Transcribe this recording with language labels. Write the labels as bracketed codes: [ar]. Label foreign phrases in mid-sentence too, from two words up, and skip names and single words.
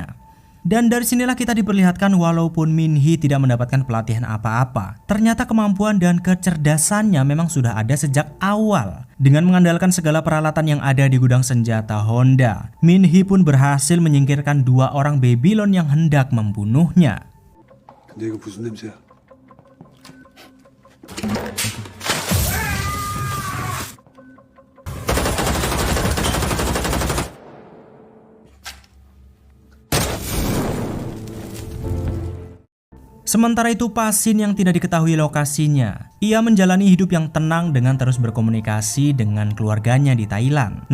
[id] Dan dari sinilah kita diperlihatkan walaupun Minhee tidak mendapatkan pelatihan apa-apa, ternyata kemampuan dan kecerdasannya memang sudah ada sejak awal. Dengan mengandalkan segala peralatan yang ada di gudang senjata Honda, Minhee pun berhasil menyingkirkan dua orang Babylon yang hendak membunuhnya. [ko] 근데 이거 무슨 냄새야? [id] Sementara itu Pasin yang tidak diketahui lokasinya, ia menjalani hidup yang tenang dengan terus berkomunikasi dengan keluarganya di Thailand.